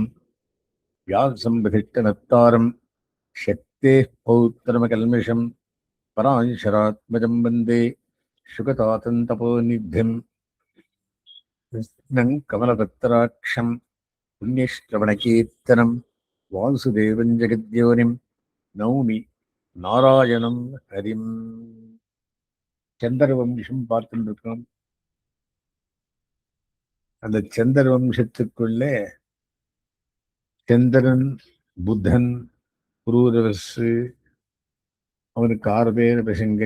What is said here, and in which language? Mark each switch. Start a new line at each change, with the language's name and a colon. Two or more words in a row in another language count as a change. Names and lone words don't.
Sanskrit: व्यासं विधिष्टनत्तारं शक्तेः पौत्रमकल्मषं पराशरात्मजं वन्दे शुकतातं तपोनिधिं कृष्णं कमलपत्राक्षं पुण्यश्रवणकीर्तनं वासुदेवं जगद्योनिं नौमि नारायणं हरिम्.
Tamil: சந்திர வம்சம் பார்த்துருக்கோம். அந்த சந்திர வம்சத்துக்குள்ளே சந்திரன், புத்தன், புரூரவசு, அவனுக்கு 6 பேர் விஷங்கள்.